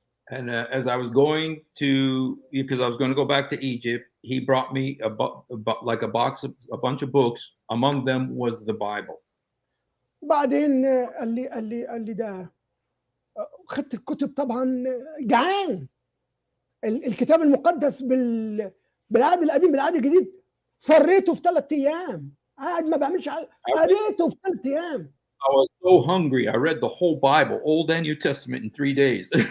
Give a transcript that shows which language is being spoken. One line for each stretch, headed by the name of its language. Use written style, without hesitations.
English: And as I was going to, because I was going to go back to Egypt, he brought me like a box of a bunch of books. Among them was the Bible.
Arabic: بعدين قال لي ده خدت الكتب طبعًا جعان. الكتاب المقدس بالعهد القديم بالعهد الجديد فريته في 3 أيام، قاعد ما باعملش حاجة، قريته في 3 أيام.
English: I was so hungry. I read the whole Bible, Old and New Testament, in 3 days.